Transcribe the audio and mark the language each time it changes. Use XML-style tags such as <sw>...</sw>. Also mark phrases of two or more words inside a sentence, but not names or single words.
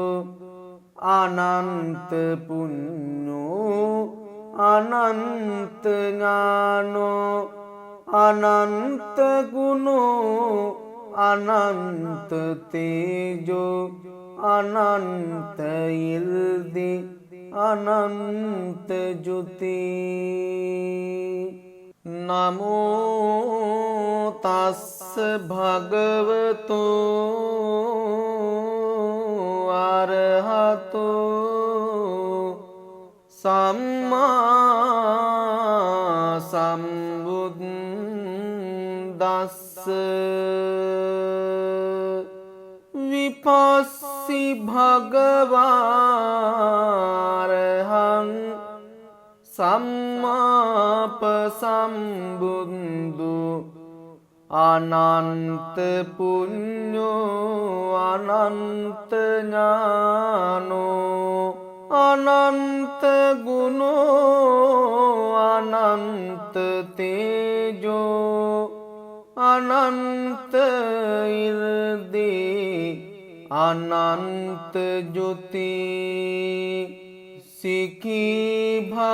<pi>අනන්ත පුඤ්ඤෝ අනන්ත ඥානෝ අනන්ත ගුණෝ අනන්ත තේජෝ අනන්ත ඉර්දී අනන්ත ජුති නමෝ තස්ස භගවතු අරහතෝ සම්මා සම්බුද්දස්ස විපස්සි භගවාරහං සම්මාප සම්බුද්ධු අනන්ත පුඤ්ඤෝ අනන්ත ඥානෝ අනන්ත ගුණෝ අනන්ත තේජෝ අනන්ත ඉර්දී අනන්ත ජුති සිකී</pi>